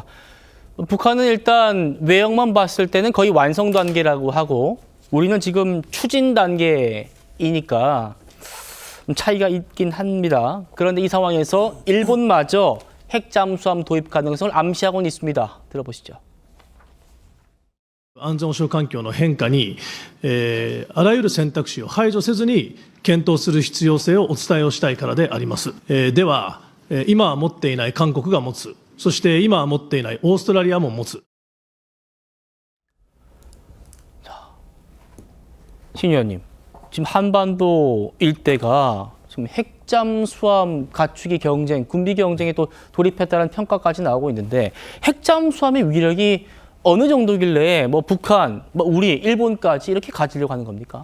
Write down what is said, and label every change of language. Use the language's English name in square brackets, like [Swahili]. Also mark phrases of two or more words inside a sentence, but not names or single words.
[Korean] 북한은 일단 외형만 봤을 때는 거의 완성 단계라고 하고 우리는 지금 추진 단계이니까 좀 차이가 있긴 합니다. 그런데 이 상황에서 일본마저 핵잠수함 도입 가능성을 암시하고는 있습니다. 들어보시죠. [Japanese] 安全保障環境の変化に、あらゆる選択肢を排除せずに検討する必要性をお伝えをしたいからであります。では、今は持っていない韓国が持つ、そして今は持っていないオーストラリアも持つ。 [Korean] 신 의원님, 지금 한반도 일대가 지금 핵잠수함 갖추기 경쟁, 군비 경쟁에 또 돌입했다는 평가까지 나오고 있는데 핵잠수함의 위력이 어느 정도길래 뭐 북한, 뭐 우리, 일본까지 이렇게 가지려고 하는 겁니까?